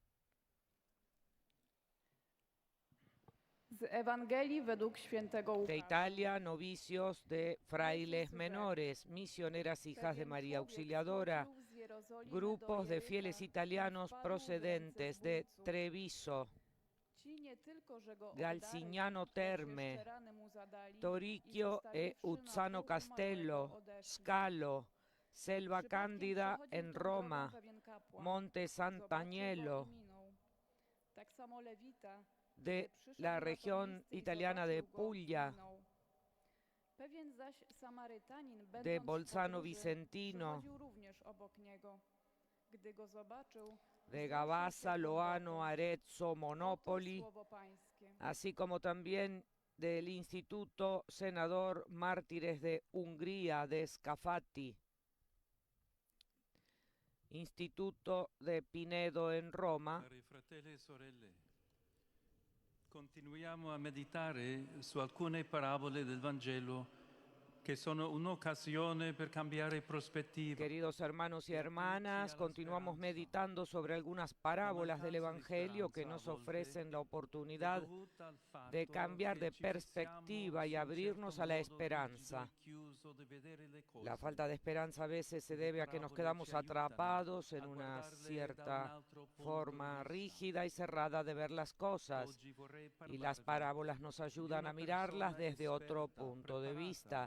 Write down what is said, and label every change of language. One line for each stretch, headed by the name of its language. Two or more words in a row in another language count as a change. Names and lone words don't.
Polish: Z Ewangelii według świętego
Spanish: De Italia, novicios de frailes menores, misioneras hijas de María Auxiliadora, grupos de fieles italianos procedentes de Treviso, Galcignano Terme, Toricchio e Uzzano Castello, Scalo, Selva Cándida en Roma, Monte Sant'Agnello, de la región italiana de Puglia, de Bolzano Vicentino, de Gavassa, Loano, Arezzo, Monopoli, así como también del Instituto Senador Mártires de Hungría de Scafati, Instituto de Pinedo en Roma.
Italian: Fratelli e sorelle, continuiamo a meditare su alcune parabole del Vangelo che sono un'occasione per cambiare prospettiva.
Spanish: Queridos hermanos y hermanas, continuamos meditando sobre algunas parábolas del Evangelio que nos ofrecen la oportunidad de cambiar de perspectiva y abrirnos a la esperanza. La falta de esperanza a veces se debe a que nos quedamos atrapados en una cierta forma rígida y cerrada de ver las cosas, y las parábolas nos ayudan a mirarlas desde otro punto de vista.